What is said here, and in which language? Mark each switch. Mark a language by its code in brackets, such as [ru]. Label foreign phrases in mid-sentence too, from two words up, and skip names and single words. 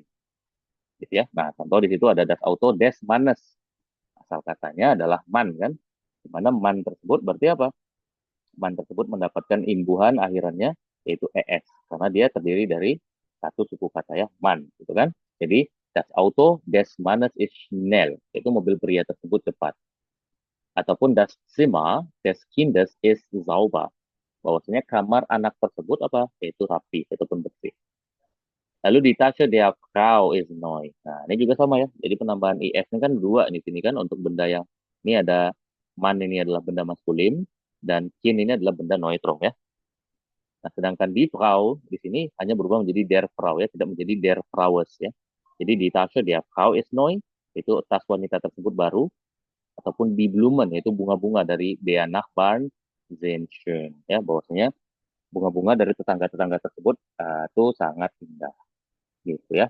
[id] Gitu ya. Nah, contoh di situ ada [de] das Auto des Mannes. [id] Asal katanya adalah man kan. Di mana man tersebut berarti apa? Man tersebut mendapatkan imbuhan akhirannya yaitu ES karena dia terdiri dari satu suku kata ya, man gitu kan. [de] Jadi das Auto des Mannes ist schnell. [id] Itu mobil pria tersebut cepat. [de] Ataupun das Zimmer des Kindes ist sauber. [id] Bahwasanya kamar anak tersebut apa? Yaitu rapi ataupun bersih. [de] Lalu di Tasche der Frau is neu. [id] Nah, ini juga sama ya. Jadi penambahan IS ini kan dua di sini kan untuk benda yang ini ada man ini adalah benda maskulin dan kin ini adalah benda neutrum ya. Nah, sedangkan di Frau di sini hanya berubah menjadi [de] der Frau [id] ya, tidak menjadi [de] der Fraues [id] ya. Jadi di [de] Tasche der Frau is neu [id] itu tas wanita tersebut baru ataupun di Blumen yaitu bunga-bunga dari [de] der Nachbarn sind schön [id] ya, bahwasanya bunga-bunga dari tetangga-tetangga tersebut itu sangat indah gitu ya.